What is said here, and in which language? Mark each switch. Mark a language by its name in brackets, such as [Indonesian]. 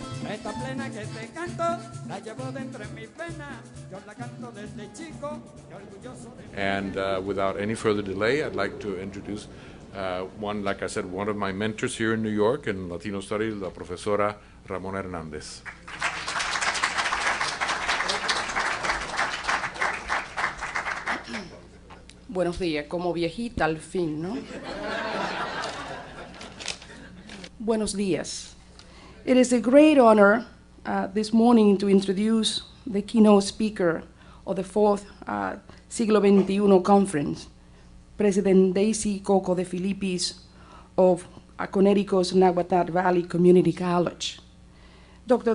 [Spanish] Esta plena que te canto, la llevo dentro en mis venas. Yo la canto desde chico, y orgulloso de... [English] And without any further delay, I'd like to introduce one, like I said, one of my mentors here in New York in Latino Studies, la profesora Ramona Hernández. [Spanish] Buenos días, como viejita al fin, ¿no? Buenos días. [English] It is a great honor this morning to introduce the keynote speaker of the fourth Siglo XXI Conference, President Daisy Coco de Filippis of Connecticut's Naguatl Valley Community College. Dr.